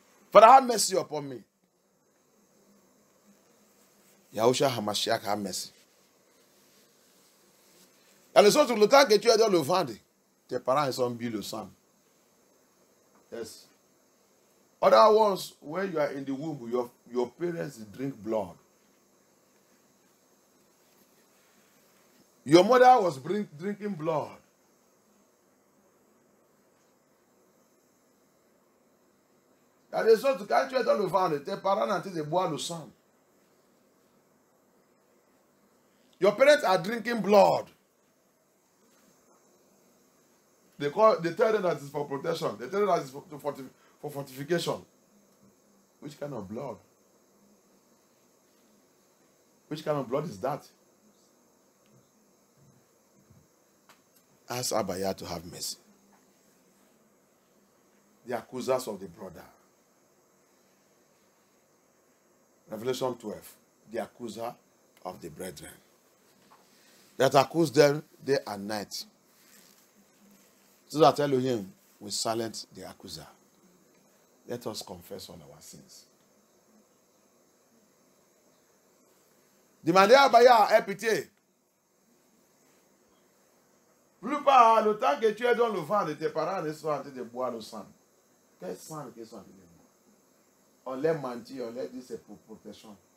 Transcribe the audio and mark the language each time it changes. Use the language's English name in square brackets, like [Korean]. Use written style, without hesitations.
[English] Father, have mercy upon me. Yahushua Hamashiach, have mercy. [French] Et les autres, le temps que tu es dans le ventre, tes parents ils ont bu le sang. [English] Yes. Other ones, when you are in the womb, your parents drink blood. Your mother was drinking blood. Il y a des autres, quand tu es dans le ventre, tes parents ont de boire le sang. Your parents are drinking blood. They tell them that it's for protection. They tell them that it's for fortification. Which kind of blood? Which kind of blood is that? Ask Abaya to have mercy. The accusers of the brother. Revelation 12. The accuser of the brethren. That accuse them day and night. So that Elohim will silence the accuser. Let us confess all our sins. [French] Demandez à Abaya, aie pitié. Plus pas, le temps que tu es dans le ventre de tes parents, ils sont en train de boire le sang. Quel sang qu'ils sont en train de boire? On leur mentit, on leur dit c'est pour protection.